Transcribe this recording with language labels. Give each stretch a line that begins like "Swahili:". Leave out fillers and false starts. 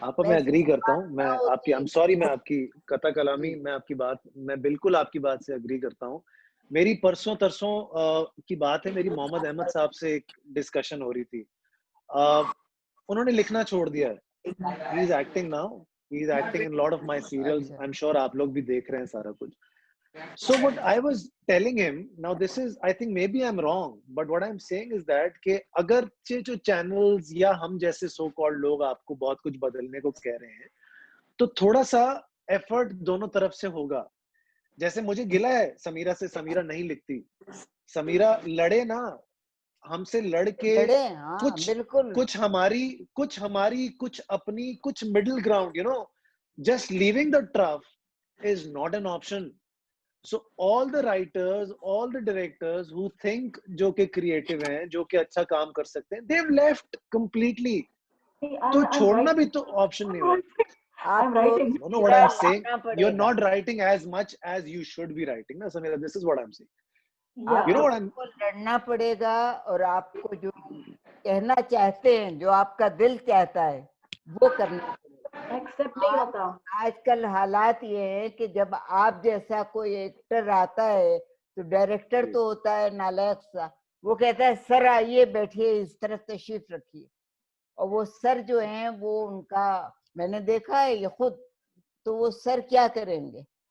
Hindi: आप मैं एग्री करता हूँ, मैं आपकी आई एम सॉरी, मैं आपकी कता कलामी, मैं आपकी बात, मैं बिल्कुल आपकी बात से एग्री करता हूँ। मेरी परसों तरसों की बात है, मेरी मोहम्मद अहमद साहब से एक डिस्कशन हो रही थी। उन्होंने लिखना छोड़ दिया है,
English: he is acting now, he is acting in lot of my serials, I am sure
Hindi: आप लोग भी देख रहे हैं सारा कुछ।
English: So what I was telling him, now this is, I think maybe I'm wrong, but what I'm saying is that
Hindi: कि अगर जो channels या हम जैसे so called लोग आपको बहुत कुछ बदलने को कह रहे हैं, तो थोड़ा सा effort दोनों तरफ से होगा। जैसे मुझे गिला है समीरा से, समीरा नहीं लिखती, समीरा लड़े ना हमसे, लड़ के कुछ हमारी कुछ अपनी कुछ middle ground,
English: You know, just leaving the turf is not an option. So all the writers, all the directors who think
Hindi: जो के creative हैं, जो के अच्छा काम कर सकते हैं,
English: they've left completely.
Hindi: तो छोड़ना भी तो option नहीं है।
English: I'm writing. You know what I'm saying? You're not writing as much as you should be writing, ना Samira? This is what I'm saying. You know what I'm?
Hindi: आपको लड़ना पड़ेगा और आपको जो कहना चाहते हैं, जो आपका दिल चाहता है, वो करना पड़ेगा। एक्सेप्ट नहीं होता। आजकल हालात ये है कि जब आप जैसा कोई एक्टर आता है तो डायरेक्टर तो होता है नालायक सा, वो कहता है सर आइए बैठिए, इस तरफ तशरीफ रखिए, और वो सर जो हैं वो उनका, मैंने देखा है ये खुद, तो वो सर क्या करेंगे?